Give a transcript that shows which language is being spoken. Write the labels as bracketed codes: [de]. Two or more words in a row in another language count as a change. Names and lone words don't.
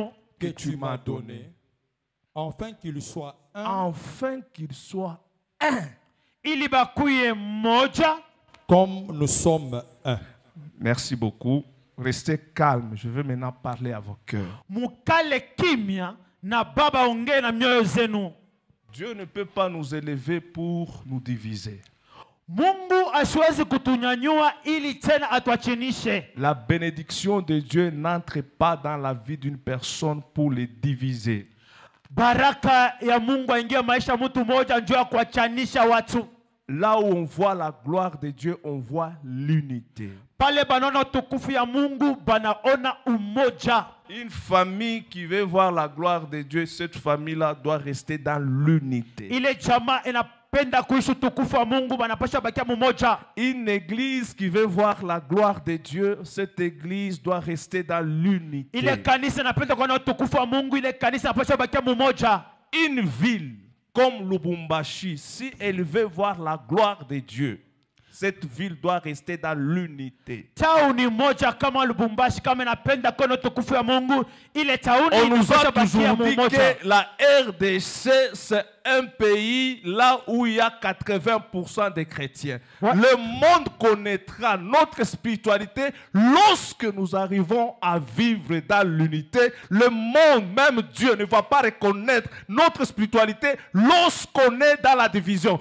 [fr] que tu m'as donnée, afin qu'ils soient un, afin qu'ils soient [sw] ili bakuye moja. [fr] comme nous sommes un. Merci beaucoup. Restez calme. Je veux maintenant parler à vos cœurs. [sw] Mukale kimya na baba ongee na mioyo zenu. [fr] Dieu ne peut pas nous élever pour nous diviser. [sw] Mungu asiwezi kutunyanyua ili tena atuachinishe. [fr] La bénédiction de Dieu n'entre pas dans la vie d'une personne pour les diviser. [sw] Baraka ya Mungu aingie maisha mtu moja njoo kuachanisha watu. [fr] Là où on voit la gloire de Dieu, on voit l'unité. [sw] Pale banaona utukufu ya Mungu banaona umoja. [fr] Une famille qui veut voir la gloire de Dieu, cette famille-là doit rester dans l'unité. [sw] Ile jamaa inapenda kuishi utukufu wa Mungu banapasha bakia mmoja. [fr] Une église qui veut voir la gloire de Dieu, cette église doit rester dans l'unité. [sw] Ile kanisa inapenda kuona utukufu wa Mungu, ile kanisa inapasha bakia mmoja. [fr] Une ville comme Lubumbashi, si elle veut voir la gloire de Dieu, cette ville doit rester dans l'unité. [sw] Tauni moja kama Lubumbashi kama inapenda kuona utukufu wa Mungu, ile tauni [fr] On nous [sw] inapasha [fr] a [sw] bakia [fr] toujours dit [sw] mmoja. [fr] que la RDC, c'est un pays là où il y a 80% de chrétiens. Ouais. Le monde connaîtra notre spiritualité lorsque nous arrivons à vivre dans l'unité. Le monde, même Dieu, ne va pas reconnaître notre spiritualité lorsqu'on est dans la division.